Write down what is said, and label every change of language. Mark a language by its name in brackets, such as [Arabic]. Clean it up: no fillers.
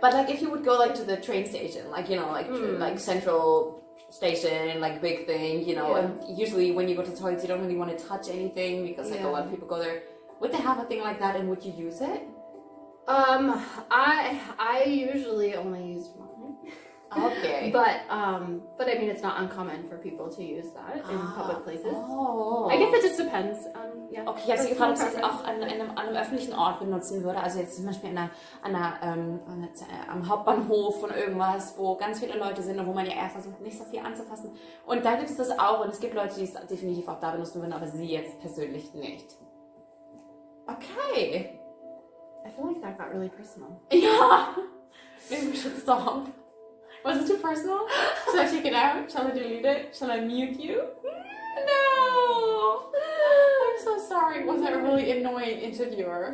[English] But like if you would go like to the train station, like you know, like central station, like big thing, you know, and usually when you go to the toilets you don't really want to touch anything because like a lot of people go there. Would they have a thing like that and would you use it? I usually only use mine. Okay. But I mean it's not uncommon for people to use that in public places. Oh. I guess it just depends. Yeah. [German] Okay, ich habe sie gefragt, ob sie es auch an einem öffentlichen Ort benutzen würde. Also jetzt zum Beispiel am Hauptbahnhof von irgendwas, wo ganz viele Leute sind und wo man ja eher versucht, nicht so viel anzufassen. Und da gibt es das auch und es gibt Leute, die es definitiv auch da benutzen würden, aber sie jetzt persönlich nicht. [English] Okay. I feel like that got really personal. Yeah. Maybe we should stop. Was it too personal? Should I take it out? Shall I delete it? Shall I mute you? No! I'm so sorry. Was I a really annoying interviewer?